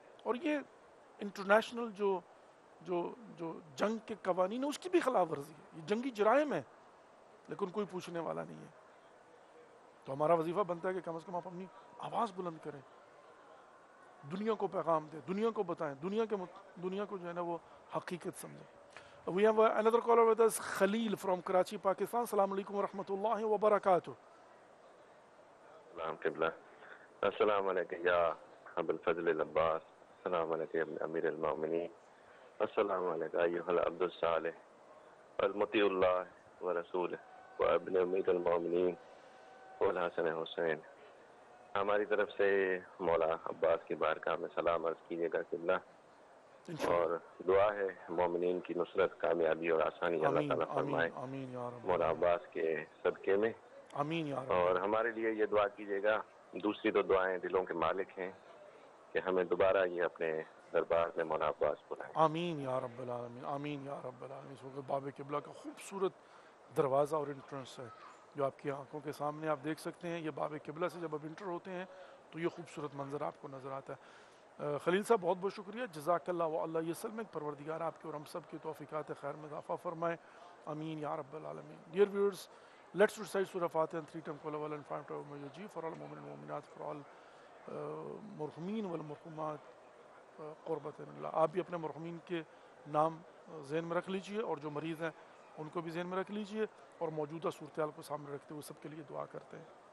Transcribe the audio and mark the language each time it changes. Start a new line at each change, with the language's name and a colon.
Urdu: اور یہ انٹرنیشنل جو جو جو جنگ کے قوانین ہے اس کی بھی خلاف ورزی ہے. یہ جنگی جرائم ہے لیکن کوئی پوچھنے والا نہیں ہے. تو ہمارا وظیفہ بنتا ہے کہ کم از کم آپ اپنی آواز بلند کریں, دنیا کو پیغام دیں, دنیا کو بتائیں, دنیا کو جو ہے نا وہ حقیقت سمجھیں.
English: We have another caller with us, Khalil from Karachi, Pakistan.
Arabic: Assalamu alaikum wa rahmatullahi wa barakatuh.
Urdu: سلام قبلہ. السلام علیکم یا ابو الفضل العباس.
Arabic: السلام علیکم یا امیر المومنین. السلام علیکم ایھا العبد الصالح المطیع اللہ ورسولہ وابن امیر المومنین والحسن حسین.
Urdu: ہماری طرف سے مولا عباس کی بارگاہ میں سلام عرض کیجیے گا قبلہ, اور دعا ہے مومنین کی نصرت, کامیابی اور آسانی اللہ تعالیٰ فرمائے آمین یا رب, مولا عباس کے صدقے میں. آمین یا رب. اور ہمارے لیے یہ دعا کیجیے گا, دوسری تو دعائیں دلوں کے مالک ہیں, کہ ہمیں دوبارہ یہ اپنے دربار میں مولا عباس بلائیں. آمین یا رب العالمین, آمین یا رب العالمین. اس وقت باب قبلہ کا خوبصورت دروازہ اور انٹرنس ہے جو آپ کی آنکھوں کے سامنے آپ دیکھ سکتے ہیں. یہ باب قبلہ سے جب آپ انٹر ہوتے ہیں تو یہ خوبصورت منظر آپ کو نظر آتا ہے. خلیل صاحب بہت بہت شکریہ, جزاک اللہ و اللہ یسلمک. پروردگار آپ کے اور ہم سب کی توفیقات خیر میں اضافہ فرمائے, آمین یا رب العالمین.
English: Dear viewers, let's recite Surah Fatiha and 3 times Qul huwallahu and 5 times Mu'minun for all mu'minin and mu'minat, for all
Arabic: مرحومین والمرحومات قربۃ اللہ.
Urdu: آپ بھی اپنے مرحومین کے نام ذہن میں رکھ لیجئے, اور جو مریض ہیں ان کو بھی ذہن میں رکھ لیجئے, اور موجودہ صورتحال کو سامنے رکھتے ہوئے سب کے لیے دعا کرتے ہیں.